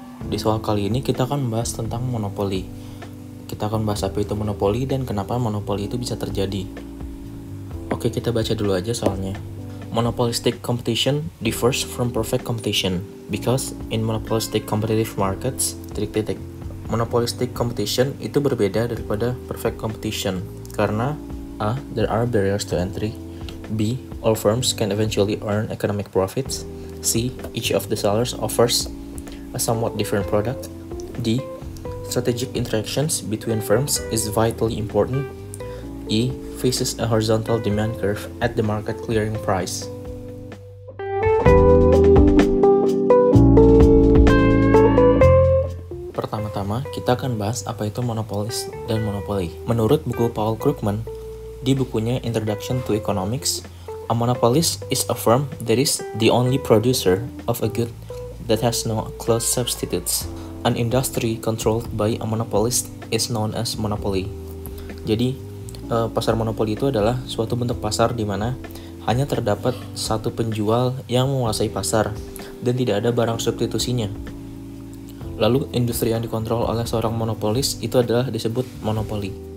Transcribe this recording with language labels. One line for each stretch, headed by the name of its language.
Indonesian: Di soal kali ini kita akan membahas tentang monopoli. Kita akan bahas apa itu monopoli dan kenapa monopoli itu bisa terjadi. Oke, kita baca dulu aja soalnya.
English: Monopolistic competition differs from perfect competition because in monopolistic competitive markets, monopolistic competition
Indonesian: itu berbeda daripada
English: perfect competition
Indonesian: karena
English: A. There are barriers to entry. B. All firms can eventually earn economic profits. C. Each of the sellers offers a somewhat different product. D. Strategic interactions between firms is vitally important. E. Faces a horizontal demand curve at the market clearing price.
Indonesian: Pertama-tama, kita akan bahas apa itu monopolis dan monopoli. Menurut buku Paul Krugman, di bukunya
English: Introduction to Economics, a monopolist is a firm that is the only producer of a good that has no close substitutes. An industry controlled by a monopolist is known as monopoly.
Indonesian: Jadi, pasar monopoli itu adalah suatu bentuk pasar di mana hanya terdapat satu penjual yang menguasai pasar dan tidak ada barang substitusinya. Lalu, industri yang dikontrol oleh seorang monopolis itu adalah disebut monopoli.